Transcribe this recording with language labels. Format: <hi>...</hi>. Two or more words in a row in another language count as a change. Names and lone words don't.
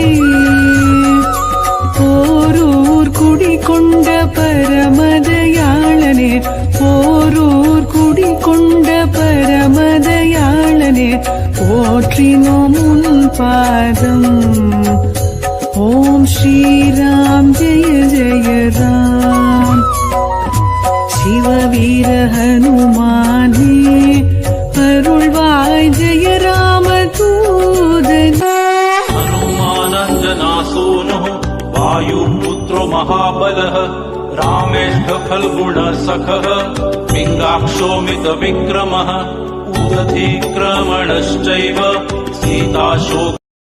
<ta>போரூர் குடிகொண்ட பரமதயாளனே போரூர் குடிகொண்ட பரமதயாளனே போற்றினோம் உன் பாதம் ஓம் ஸ்ரீராம் ஜெய ஜெய ராம் சிவவீர ஹனுமானே அருள்வாய் ஜெய ராம தூதனே</ta> <sa>हनुमानञ्जनासूनुः वायुपुत्रो महाबलः रामेष्ठ फल्गुणसखः पिङ्गाक्षोमितविक्रमः उदधिक्रमणश्चैव सीताशोक</sa>